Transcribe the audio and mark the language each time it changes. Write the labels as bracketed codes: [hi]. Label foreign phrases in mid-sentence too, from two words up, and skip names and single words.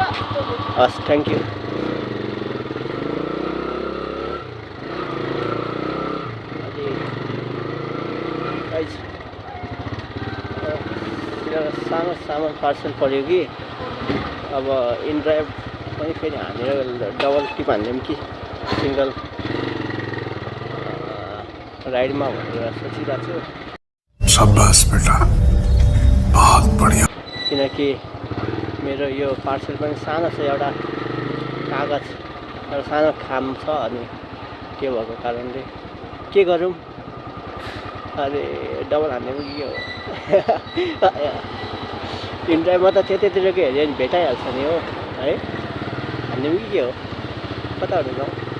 [ne] हस् [en] thank you [ne] सानो सामान पार्सल पऱ्यो कि अब इनड्राइभ पनि फेरि हानेर [en] double tip [ne] हान्दिउँ कि [en] single rideमा [ne] भनेर सोचिरहेको छु [hi] शाबाश बेटा बहुत बढिया [ne] किनकि मेरो यो पार्सल पनि सानो छ एउटा कागज एउटा सानो खाम छ अनि त्यो भएको कारणले के गरौँ अरे डबल हान्ने पनि के हो इनड्राइभमा त त्यतैतिरको हेऱ्यो भने भेटाइहाल्छ नि हो है हान्ने पनि के हो कताहरू जाउँ